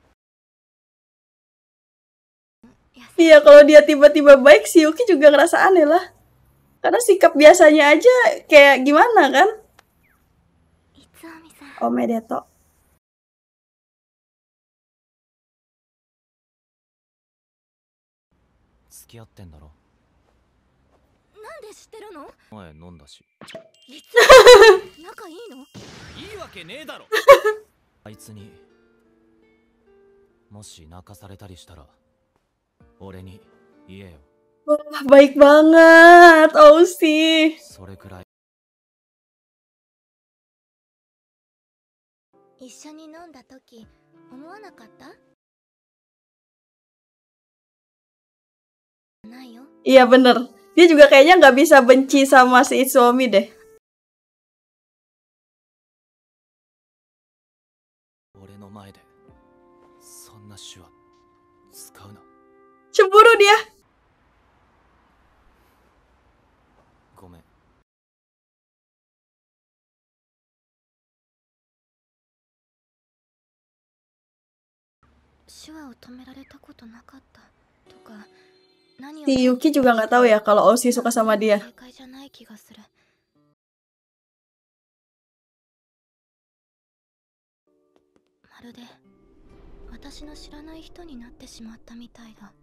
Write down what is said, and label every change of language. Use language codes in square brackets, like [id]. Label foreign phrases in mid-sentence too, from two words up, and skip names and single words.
[id] Iya, kalau dia tiba-tiba baik, si Yuki juga ngerasa aneh lah. Karena sikap biasanya aja kayak gimana kan? [ja] いつおみさん。 Omedeto. 付き合ってんだろ。なんで知ってるの？前飲んだし。いつ仲いいの？いいわけねえだろ。あいつにもし泣かされたりしたら俺に言えよ。 [id] Wah, baik banget, Oshi. [ja] それくらい。一緒に飲んだ時思わなかった？ないよ。 [id] Iya bener. Dia juga kayaknya nggak bisa benci sama si Itsuomi deh. [ja] 俺の前でそんな手話使うな。 [id] Cemburu dia. [ja] ごめん。手話を止められたことなかったとか、何を [id] Si Yuki juga nggak tahu ya kalau Oshi suka sama dia. [ja] 正解じゃない気がする。まるで私の知らない人になってしまったみたいだ。